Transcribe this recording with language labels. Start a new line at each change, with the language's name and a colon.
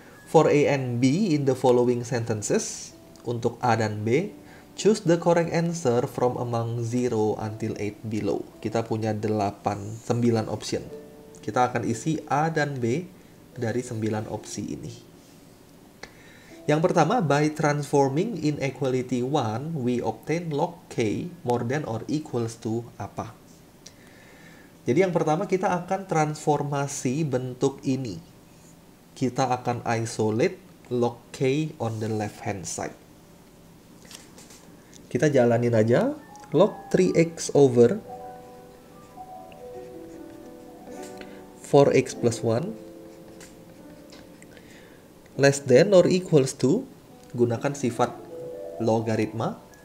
English: For A and B in the following sentences,
Indonesian: untuk A dan B,
English: choose the correct answer from among 0 until 8 below.
Indonesian: Kita punya 9 option. Kita akan isi A dan B dari 9 opsi ini. Yang pertama,
English: by transforming inequality 1, we obtain log K more than or equals to
Indonesian: apa? Jadi yang pertama kita akan transformasi bentuk ini. Kita akan
English: isolate log K on the left hand side.
Indonesian: Kita jalanin aja.
English: Log 3x over 4x plus 1 less than or equals to,
Indonesian: gunakan sifat logaritma.